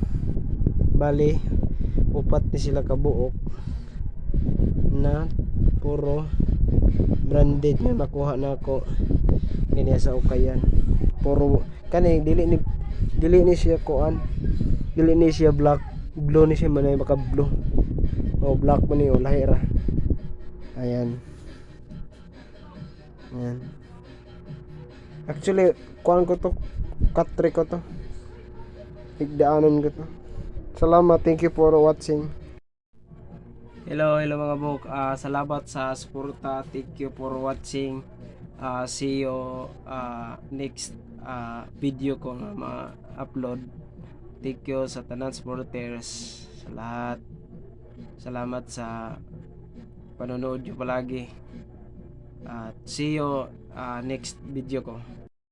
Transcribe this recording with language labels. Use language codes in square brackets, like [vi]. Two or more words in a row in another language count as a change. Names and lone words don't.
[ceb] Bali, upat ni sila kabuok na puro branded nga nakuha na ako kaniya sa Ukayan. Puro kani dili ni siya kuan. Dili ni siya black, blue ni siya manay maka blue. O black man ni o lahira. Ayan. Ayan. Actually, kuan ko to, cut-trick ko to. Igdaanan ko to. Salamat, [en] thank you for watching. Hello, hello [ceb] mga bok. Salamat sa suporta. [en] Thank you for watching. See you next video [ceb] ko na ma-upload. [en] Thank you [ceb] sa tanan supporters. Sa lahat. [tl] Salamat sa panonood nyo palagi. [en] See you next video ko.